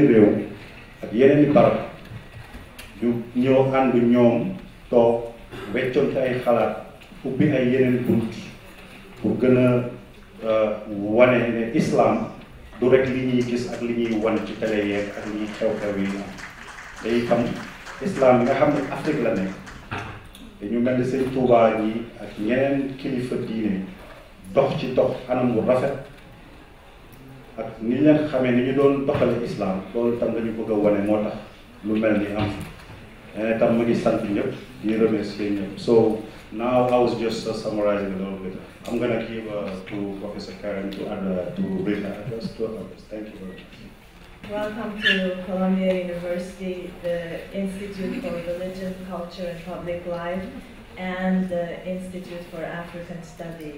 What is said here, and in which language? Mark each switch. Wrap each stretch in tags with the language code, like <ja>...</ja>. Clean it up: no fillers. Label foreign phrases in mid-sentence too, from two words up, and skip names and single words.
<wo>réew ak yeneen i barab ñu ñëw ànd ñoom toog weccoonte ay xalaat ubbi ay yeneen bunt pour gën a wane ne islam du rek li ñuy gis ak li ñuy wan ci télé yeeg ak li ñuy xew-xew yi am te itam islam bi nga xam ne Afrique la nekk te ñu mel ni sëñ Tuubaa yi ak ñeneen kilifa diine dox ci dox anam bu rafet ak ni leen xamee ni ñu doon doxale islam loolu tam dañu bëgg a wane moo tax lu mel ni am tam mu ngi sant ñëpp di remercier ñëpp.</wo> <en>So now I was just summarizing a little bit. I'm gonna give to Professor Karen to add to brief address to others. Thank you very much. Welcome to Columbia University, the Institute for Religion, Culture and Public Life, and the Institute for African Studies.</en>